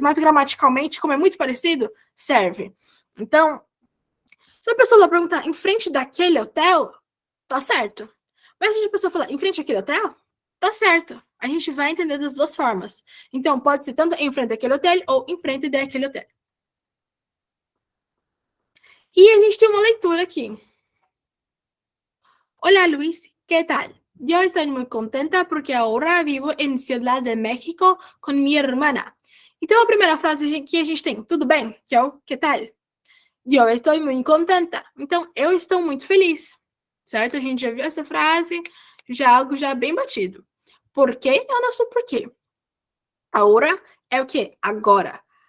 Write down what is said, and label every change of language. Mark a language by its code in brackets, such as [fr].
[pt] Mas gramaticalmente, como é muito parecido, serve. Então, se a pessoa perguntar em frente daquele hotel, tá certo. Mas se a pessoa falar em frente àquele hotel, tá certo. A gente vai entender das duas formas. Então, pode ser tanto em frente àquele hotel ou em frente daquele hotel. E a gente tem uma leitura aqui. [es] Olá, Luis, ¿qué tal? Yo estoy muy contenta porque ahora vivo en Ciudad de México con mi hermana. [pt] Então, a primeira frase que a gente tem, tudo bem? Que é o [es] que tal? [pt] Eu estou muito contenta. Então, eu estou muito feliz. Certo? A gente já viu essa frase, já algo já bem batido. Por quê? É o nosso porquê. Ahora é o quê? Agora.